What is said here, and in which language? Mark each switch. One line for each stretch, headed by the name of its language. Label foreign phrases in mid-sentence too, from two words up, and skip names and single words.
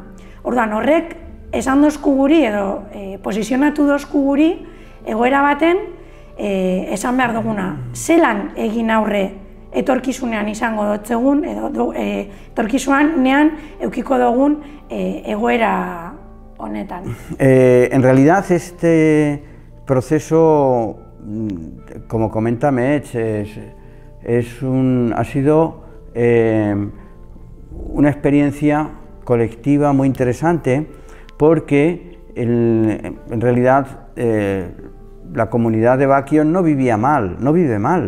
Basque: Orduan, horrek esan dozku guri edo posizionatu dozku guri egoera baten esan behar duguna, zelan egin aurre etorkizunean izango dotzegun edo etorkizunean eukiko dugun egoera honetan.
Spanish: En realidad este proceso, como comenta Mech, ha sido una experiencia colectiva muy interesante porque en realidad la comunidad de Baquio no vivía mal, no vive mal,